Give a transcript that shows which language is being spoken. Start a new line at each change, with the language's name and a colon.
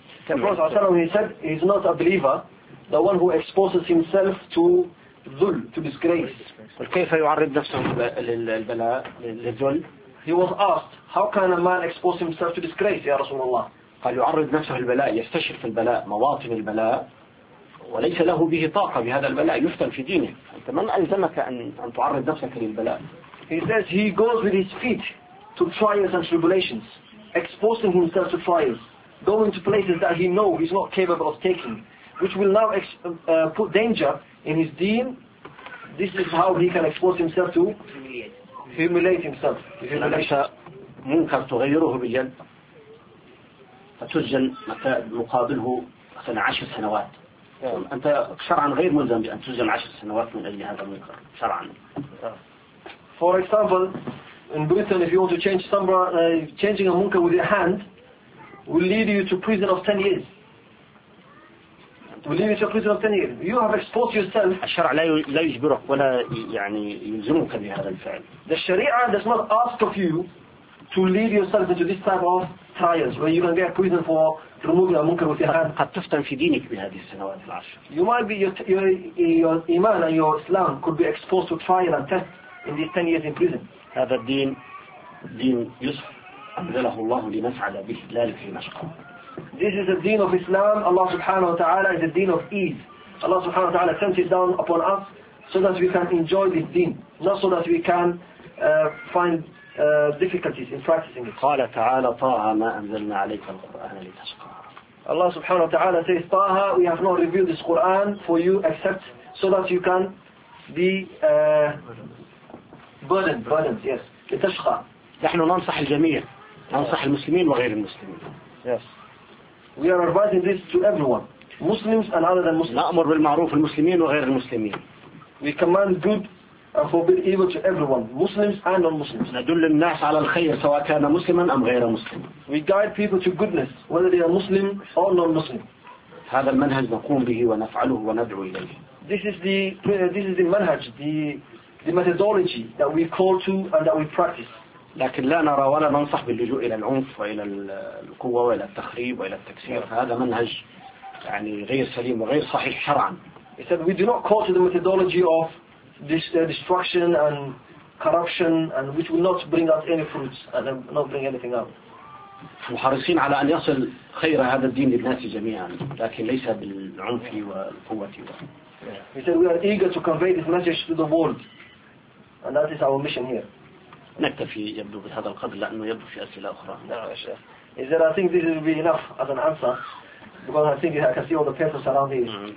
English: The Prophet
Arabic: صلى الله عليه وسلم
English: said he is not a believer, the one who exposes himself to ذل, to disgrace.
Arabic: كيف يعرض نفسه للبلاء للذل؟
English: He was asked, how can a man expose himself to disgrace,
Arabic: يا رسول الله؟ قال يعرض نفسه للبلاء, يستشر في البلاء, مواطن البلاء. وليس له به طاقة بهذا البلاء يفتن في دينه. أنت من ألزمك أن تعرض نفسك للبلاء؟
English: He says he goes with his feet to trials and tribulations, exposing himself to trials, going to places that he knows he's not capable of taking, which will now put danger in his deen. This is how he can expose himself to humiliate himself.
Arabic: ليس منكر تغيره باليد فتسجن مقابله مثلا 10 سنوات.
English: Yeah.
Arabic: أنت شرعا غير ملزم بأن تسجن 10 سنوات من أجل هذا المنكر شرعا.
English: For example, in Britain, if you want to change changing a munkar with your hand will lead you to prison of 10 years. Will lead you to prison of 10 years. You have exposed yourself.
Arabic: الشرع لا يجبرك ولا يعني يلزمك بهذا الفعل.
English: The Sharia does not ask of you to lead yourself into this type of trials where you can get prison for removing a munkar with your hand.
Arabic: قد تفتن في دينك بهذه السنوات العشر.
English: You might be your Iman and your Islam could be exposed to trial and test in these 10 years in prison.
Arabic: هذا الدين دين يوسف أبدله الله لنسعد به لا لكي نشقى.
English: This is the deen of Islam. Allah subhanahu wa ta'ala is the deen of ease. Allah subhanahu wa ta'ala sent it down upon us so that we can enjoy this deen, not so that we can find difficulties in practicing it.
Arabic: قال تعالى طه ما أنزلنا عليك القرآن لتشقى.
English: Allah subhanahu wa ta'ala says طه, we have not revealed this Quran for you except so that you can be burdened, yes.
Arabic: لتشقى. نحن ننصح الجميع. ننصح المسلمين وغير المسلمين.
English: Yes. We are advising this to everyone. Muslims and other than Muslims.
Arabic: نأمر بالمعروف المسلمين وغير المسلمين.
English: We command good and forbid evil to everyone. Muslims and non-Muslims.
Arabic: ندل الناس على الخير سواء كان مسلما أم غير مسلم.
English: We guide people to goodness whether they are Muslim or non-Muslim.
Arabic: هذا المنهج نقوم به ونفعله وندعو إليه.
English: This is the manhaj, the methodology that we call to and that we practice.
Arabic: لكن لا نرى ولا ننصح باللجوء إلى العنف وإلى القوة وإلى التخريب وإلى التكسير. هذا منهج يعني غير سليم وغير صحيح شرعا.
English: He said we do not call to the methodology of this destruction and corruption and which will not bring us any fruits and not bring anything out.
Arabic: محرصين على أن يصل خير هذا الدين للناس جميعا لكن ليس بالعنف والقوة.
English: He said we are eager to convey this message to the world. And that is our mission here.
Arabic: نكتفي يبدو بهذا القدر لأنه يبدو في أسئلة أخرى. نعم يا شيخ.
English: إذا I think this will be enough as an answer because I think you can see all the papers around here.